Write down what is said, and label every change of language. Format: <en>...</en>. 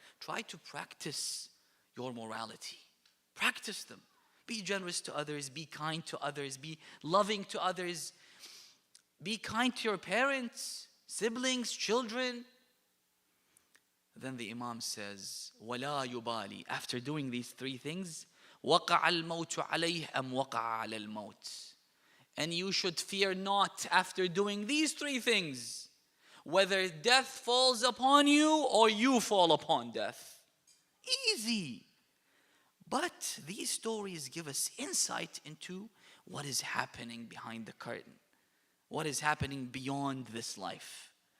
<en>Try to practice your morality. Practice them. Be generous to others, be kind to others, be loving to others. Be kind to your parents, siblings, children. Then the Imam says,</en> <ar>وَلَا يُبَالِي.</ar> <en>After doing these three things,</en> <ar>وَقَعَ الْمَوْتُ عَلَيْهِ أَمْ وَقَعَ عَلَى الْمَوْتِ.</ar> <en>And you should fear not after doing these three things, whether death falls upon you or you fall upon death. Easy. But these stories give us insight into what is happening behind the curtain, what is happening beyond this life.</en>